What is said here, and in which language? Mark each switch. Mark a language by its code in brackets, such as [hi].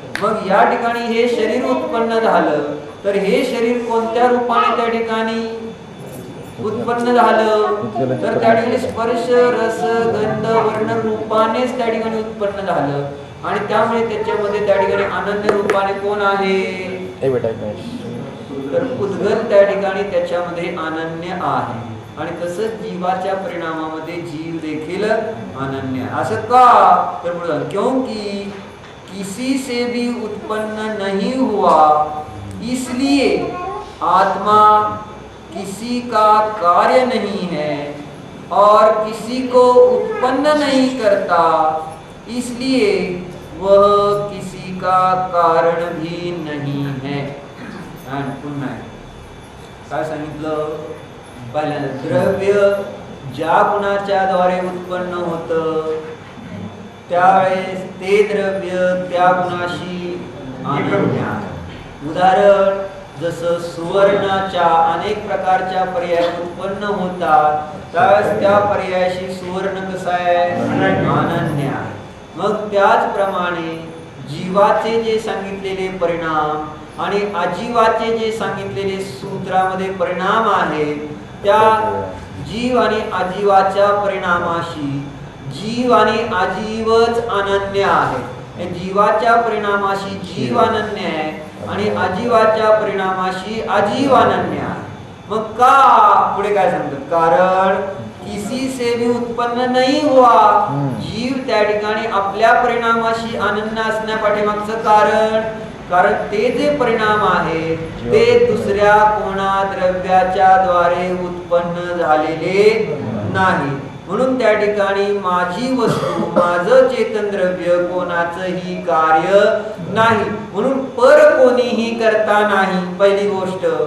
[mr] मग या ठिकाणी हे शरीर उत्पन्न झालं तर हे शरीर कोणत्या रूपाने त्या ठिकाणी उत्पन्न झालं, तर त्या ठिकाणी स्पर्श रस गंध वर्ण रूपानेच त्या ठिकाणी उत्पन्न झालं आणि त्यामुळे त्याच्यामध्ये त्या ठिकाणी अनन्य रूपाने कोण आहे, तर पुद्गल त्या ठिकाणी त्याच्यामध्ये अनन्य आहे. आणि तसंच जीवाच्या परिणामामध्ये जीव देखील अनन्य. असं का, तर [hi] क्योंकि किसी से भी उत्पन्न नहीं हुआ इसलिए आत्मा किसी का कार्य नहीं है और किसी को उत्पन्न नहीं करता, इसलिए वह किसी का कारण भी नाही है. [mr] आणि पुन्हा काय सांगितलं? पहिल्यांदा द्रव्य ज्या गुणाच्या द्वारे उत्पन्न होतं त्यावेळेस ते द्रव्य त्या गुणाशी अनन्य आहे. उदाहरण जसं सुवर्णाच्या अनेक प्रकारच्या पर्याय उत्पन्न होतात त्यावेळेस त्या पर्यायाशी सुवर्ण कसा आहे? अनन्य आहे. मग त्याचप्रमाणे जीवाचे जे सांगितलेले परिणाम आणि अजीवाचे जे सांगितलेले सूत्रामध्ये परिणाम आहेत त्या जीव आणि अजीवाच्या परिणामाशी जीव आणि अजीवच अनन्य आहे. जीवाच्या परिणामाशी जीव अनन्य आहे आणि अजीवाच्या परिणामाशी अजीव अनन्य आहे. मग का पुढे काय सांगतात? [hi] कारण किसी से भी उत्पन्न नहीं हुआ. [mr] जीव त्या ठिकाणी आपल्या परिणामाशी अनन्य असण्यापाठीमागचं कारण ते जे परिणाम आहे ते दुसऱ्या कोणा द्रव्याच्या द्वारे उत्पन्न झालेले नाही. म्हणून त्या ठिकाणी माझी वस्तू माझं चेतन द्रव्य कोणाचंही कार्य नाही, म्हणून पर कोणीही करता नाही पहिली गोष्ट.